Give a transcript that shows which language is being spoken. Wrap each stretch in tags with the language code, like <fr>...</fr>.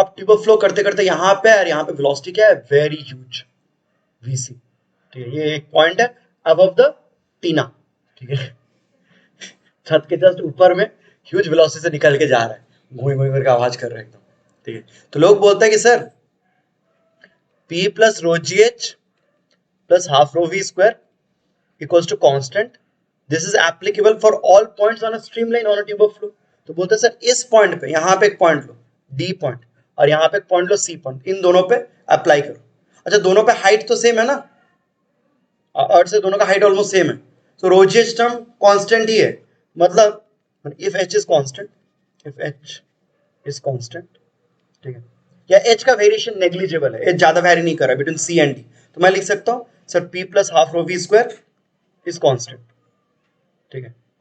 <hi>अब tube of flow करते करते यहाँ पे और यहाँ पे वेलोसिटी क्या है, वेरी ह्यूज, वीसी, ठीक है, ये एक पॉइंट है अबव द टीना, ठीक है, छत के जस्ट ऊपर में ह्यूज वेलोसिटी से निकल के जा रहा है, घूम घूम करके आवाज कर रहे हैं एकदम, ठीक है। तो लोग बोलते हैं कि sir</hi> <en>P plus rho GH plus half rho V square equals to constant. This is applicable for all points on a streamline on a tube of flow.</en> <hi>तो बोलते हैं सर इस पॉइंट पे, यहाँ पे एक पॉइंट लो D पॉइंट और यहाँ पे एक पॉइंट लो C पॉइंट, इन दोनों पे अप्लाई करो। अच्छा दोनों पे हाइट तो सेम है ना, अर्थ से दोनों का हाइट ऑलमोस्ट सेम है, तो रो जी एच टर्म कांस्टेंट ही है। मतलब</hi> <en>if H is constant,</en> <hi>if H is constant, ठीक है, या एच का वेरिएशन नेग्लिजिबल है, एच ज्यादा वेरी नहीं कर रहा है</hi> <en>between C and D,</en> <hi>तो मैं लिख सकता हूँ sir</hi> <en>P plus half rho V square is constant,</en> <hi>ठीक है।</hi>